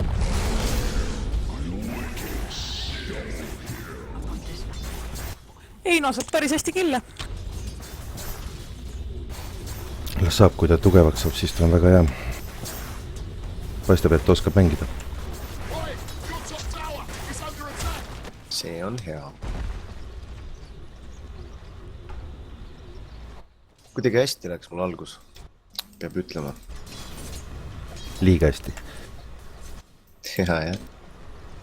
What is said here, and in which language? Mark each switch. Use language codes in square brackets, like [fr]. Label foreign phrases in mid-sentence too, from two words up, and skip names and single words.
[et] Eino saab päris hästi kille. Las saab, kui ta tugevaks saab, siis ta on väga hea. Paistab, et ta oskab mängida. Oi, [en] your top tower is under attack. [et] See on hea. Kuidagi hästi läks mul algus. Peab ütlema. Liiga hästi. Hea, jah.